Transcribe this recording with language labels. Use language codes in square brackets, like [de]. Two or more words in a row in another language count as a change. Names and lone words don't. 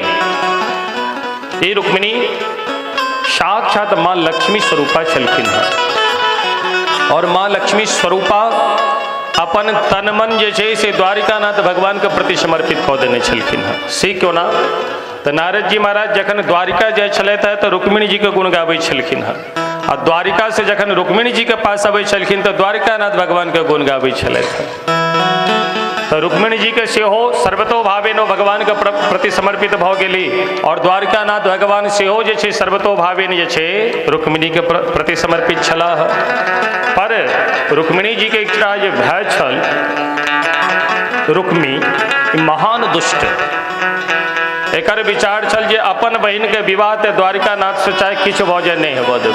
[mai] ये रुक्मिणी साक्षात माँ लक्ष्मी स्वरूपा छलखिन और माँ लक्ष्मी स्वरूपा अपन तन मन जे छै से द्वारिकानाथ भगवान के प्रति समर्पित कऽ देने छलखिन से क्यों ना तो नारद जी महाराज जखन द्वारिका जाय छलथि तो रुक्मिणी जी के गुण गाबै छलखिन आ द्वारिका से जखन रुक्मिणी जी के पास अबै छलखिन तो द्वारिकानाथ भगवान के गुण गाबै छलथि। तो रुक्मिणी जी के सेहो [sa] सर्वतो भावेनो [mai] भगवान के प्रति समर्पित भऽ गेली और द्वारिकानाथ भगवान सेहो जे छै [sa] सर्वतो भावेन [mai] जे छै रुक्मिणी के प्रति समर्पित छलाह। पर रुक्मिणी जी के एकटा जे भाय छल रुक्मी महान दुष्ट, एकर विचार छल जे अपन बहिन के विवाह ते द्वारिकानाथ से चाहे किछु भऽ जाय नहि हेबऽ देबै।